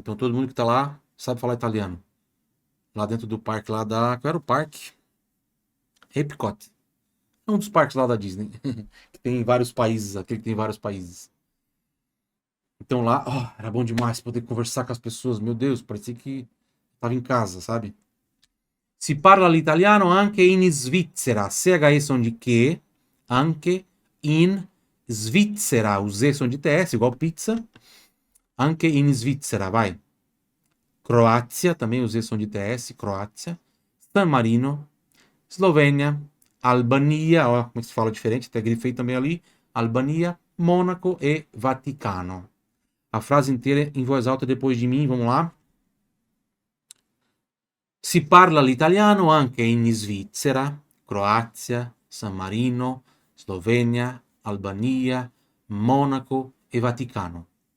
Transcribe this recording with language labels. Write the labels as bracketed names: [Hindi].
[Portuguese] Então todo mundo que tá lá sabe falar italiano. Lá dentro do parque lá da... Qual era o parque? Epcot. É um dos parques lá da Disney. Que tem vários países, aquele que tem vários países. Então lá, era bom demais poder conversar com as pessoas. Meu Deus, parecia que tava em casa, sabe? [Italian] Si parla l'italiano anche in Svizzera. [Portuguese] CHE som de que, [Italian] anche in Svizzera. [Portuguese] O Z som de TS, igual pizza. [Italian] Anche in Svizzera, [Portuguese] vai. Croácia, também o Z som de TS, Croácia. San Marino. Eslovênia. Albania, ó, como se fala diferente, até grifei também ali. Albania, Mônaco e Vaticano. A frase inteira em voz alta depois de mim, vamos lá. [Italian] Si parla l'italiano anche in Svizzera, Croazia, San Marino, Slovenia, Albania, Monaco e Vaticano.